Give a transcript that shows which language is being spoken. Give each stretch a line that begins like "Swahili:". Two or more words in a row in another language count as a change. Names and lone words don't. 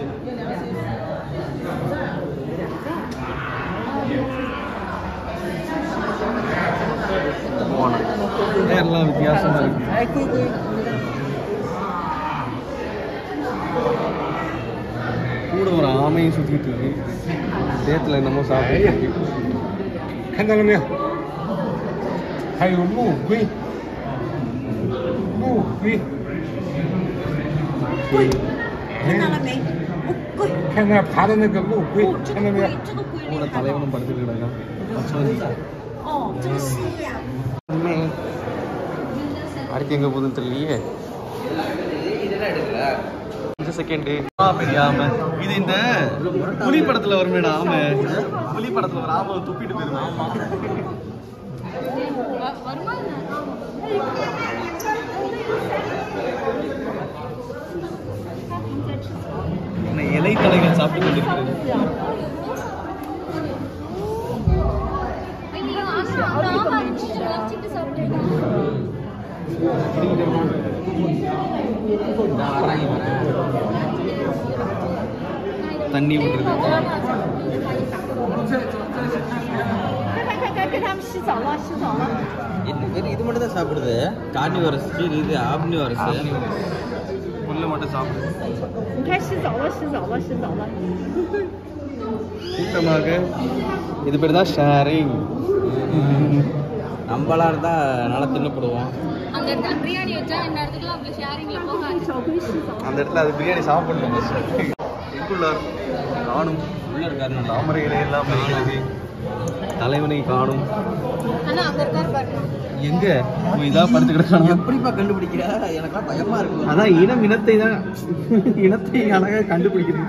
Tamil: எல்லாம் வித்தியாசமா இருக்கு. கூட ஒரு ஆமையும் சுத்திட்டு இருக்கு. சேத்துல என்னமோ சாப்பிட்டு இருக்கு.
Chinese: 看到了没有？还有陆龟，陆龟，看到了没？龟，看那爬的那个陆龟，这看到没有？个龟，这个龟
Tamil: கூட
Chinese: 厉害
Tamil: தலைவனும் படுத்துட்டு கிடக்கான்.
Chinese: 哦，真是呀。
Tamil: அடுத்து எங்க போகுதுன்னு தெரியலையே. இதெல்லாம் எடுக்கல. 5 செகண்ட். பெரிய ஆமை. இது இந்த புலி படத்துல வருமேடா ஆமை. புலி படத்துல ஒரு ஆமை துப்பிட்டு போயிருவேன். இலை தலைகள் சாப்பிட்டு கொண்டிருக்கிறது. தண்ணி விடுறது.
Chinese: 快，跟他们洗澡了，洗澡了。
Tamil: இது மட்டும் தான் சாப்பிடுது. கார்னிவரஸ், இது ஆம்னிவரஸ். புல்லு மட்டும் சாப்பிடுது.
Chinese: 你看洗澡了，洗澡了，洗澡了。
Tamil: கூட்டமாக இது பேர் தான் ஷேரிங். நம்மளா இருந்தா நல்லா தின்னப்படுவோம். அந்த இடத்துல பிரியாணி வச்சா இந்த இடத்துக்குலாம் அப்படி ஷேரிங்ல போகாது.
Chinese: 小龟洗澡。
Tamil: அந்த இடத்துல அது பிரியாணி சாப்பிடணும். எங்குள்ளார் காணும். உள்ள இருக்காரு. தாமரை இலை எல்லாம் பறிக்கிறது. தலைவனை காணும். ஆனா அங்க இருக்காரு பாருங்க. எங்க இதா படுத்து கிடக்கானு. எப்படிப்பா கண்டுபிடிக்கிற? எனக்குலாம் பயமா இருக்கு. அதான் இனத்தை தான் இனத்தை அழகா கண்டுபிடிக்கிறது.